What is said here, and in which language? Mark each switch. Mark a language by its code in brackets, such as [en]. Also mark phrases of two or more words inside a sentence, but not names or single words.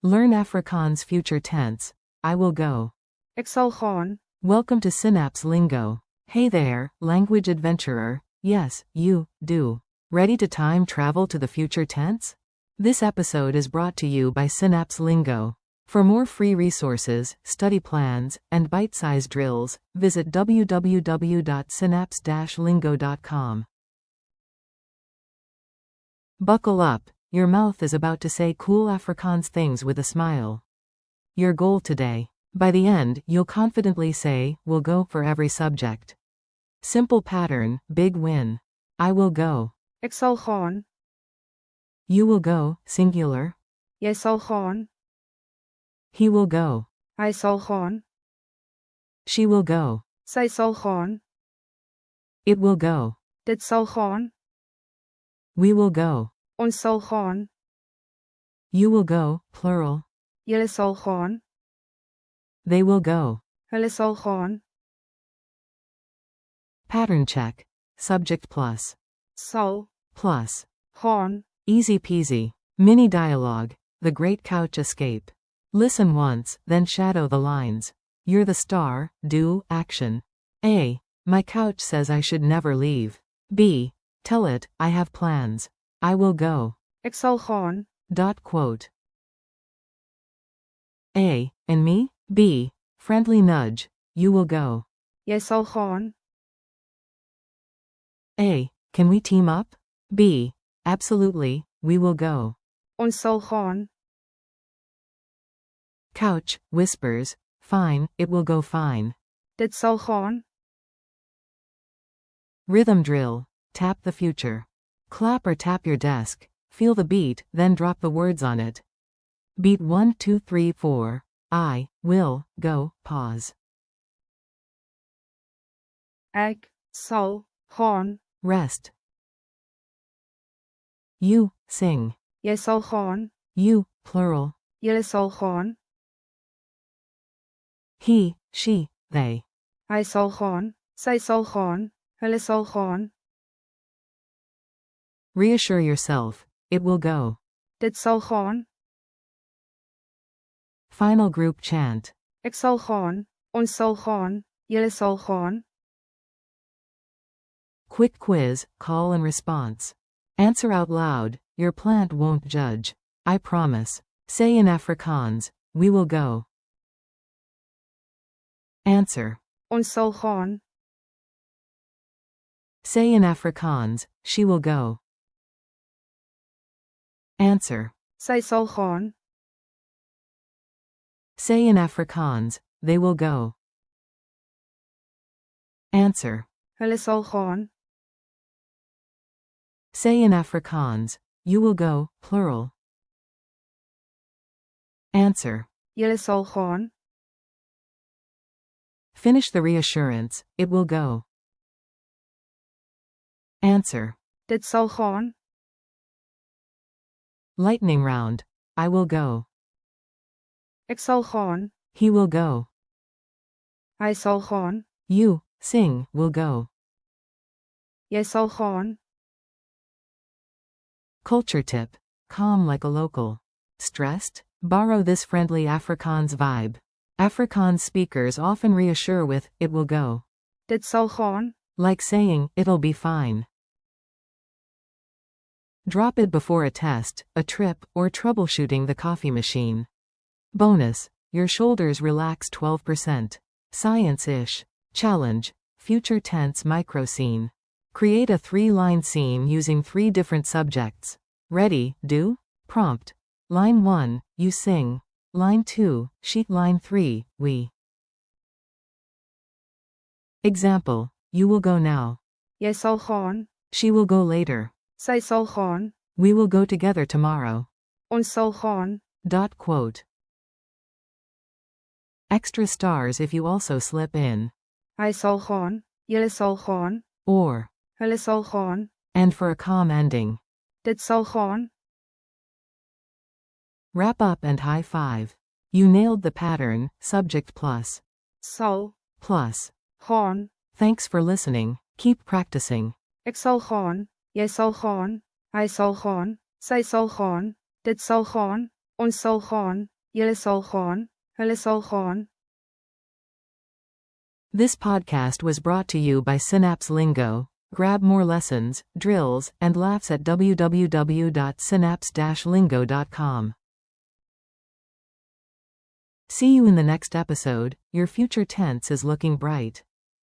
[en] Learn Afrikaans future tense. I will go. [af] Ek sal gaan. [en] Welcome to Synapse Lingo. Hey there, language adventurer. Yes, you do. Ready to time travel to the future tense? This episode is brought to you by Synapse Lingo. For more free resources, study plans, and bite-sized drills, visit www.synapse-lingo.com. Buckle up, your mouth is about to say cool Afrikaans things with a smile. Your goal today. By the end, you'll confidently say, "will go" for every subject. Simple pattern, big win. I will go. [af] Ek sal gaan. [en] You will go, singular. [af] Jy sal gaan. [en] He will go. [af] Hy sal gaan. [en] She will go. [af] Sy sal gaan. [en] It will go. [af] Dit sal gaan. [en] We will go. [af] Ons sal gaan. [en] You will go, plural. [af] Julle sal gaan. [en] They will go. [af] Hulle sal gaan. [en] Pattern check. Subject plus. Sal. Plus. Gaan. Easy peasy. Mini dialogue. The Great Couch Escape. Listen once, then shadow the lines. You're the star, do, action. A. My couch says I should never leave. B. Tell it, I have plans. I will go. [af] Ek sal gaan. [en] Quote. A. And me? B. Friendly nudge. You will go. [af] Jy sal gaan. [en] A. Can we team up? B. Absolutely, we will go. [af] Ons sal gaan. [en] Couch, whispers, fine, it will go fine. [af] Dit sal gaan. [en] Rhythm drill, tap the future. Clap or tap your desk, feel the beat, then drop the words on it. Beat 1 2 3 4. I will go, pause. [af] Ek sal gaan. [en] Rest. You, sing. [af] Jy sal gaan. [en] You, plural. [af] Julle sal gaan. [en] He, she, they. [af] Hy sal gaan. Sy sal gaan. Hulle sal gaan. [en] Reassure yourself, it will go. [af] Dit sal gaan. [en] Final group chant. [af] Ek sal gaan. Ons sal gaan. Julle sal gaan. [en] Quick quiz, call and response. Answer out loud, your plant won't judge. I promise. Say in Afrikaans, we will go. Answer. [af] Ons sal gaan. [en] Say in Afrikaans, she will go. Answer. [af] Sy sal gaan. [en] Say in Afrikaans, they will go. Answer. [af] Hulle sal gaan. [en] Say in Afrikaans, you will go, plural. Answer. [af] Julle sal gaan. [en] Finish the reassurance, it will go. Answer. [af] Dit sal gaan. [en] Lightning round. I will go. [af] Ek sal gaan. [en] He will go. [af] Hy sal gaan. [en] You, sing, will go. [af] Jy sal gaan. [en] Culture tip. Calm like a local. Stressed? Borrow this friendly Afrikaans vibe. Afrikaans speakers often reassure with, it will go. [af] Dit sal gaan. [en] Like saying, it'll be fine. Drop it before a test, a trip, or troubleshooting the coffee machine. Bonus. Your shoulders relax 12%. Science-ish. Challenge. Future tense micro scene. Create a 3-line scene using 3 different subjects. Ready, do? Prompt. Line 1, you sing. Line 2, she. Line 3, we. Example. You will go now. [af] Jy sal gaan. [en] She will go later. [af] Sy sal gaan. [en] We will go together tomorrow. [af] Ons sal gaan. [en] Quote. Extra stars if you also slip in. [af] Hy sal gaan. Julle sal gaan. [en] Or. [af] Hulle sal gaan. [en] And for a calm ending. [af] Dit sal gaan. [en] Wrap up and high five. You nailed the pattern, subject plus. Sal. Plus. Gaan. Thanks for listening, keep practicing. [af] Ek sal gaan. Jy sal gaan. Hy sal gaan. Sy sal gaan. Dit sal gaan. Ons sal gaan. Julle sal gaan. Hulle sal gaan. [en] This podcast was brought to you by Synapse Lingo. Grab more lessons, drills, and laughs at www.synapse-lingo.com. See you in the next episode. Your future tense is looking bright.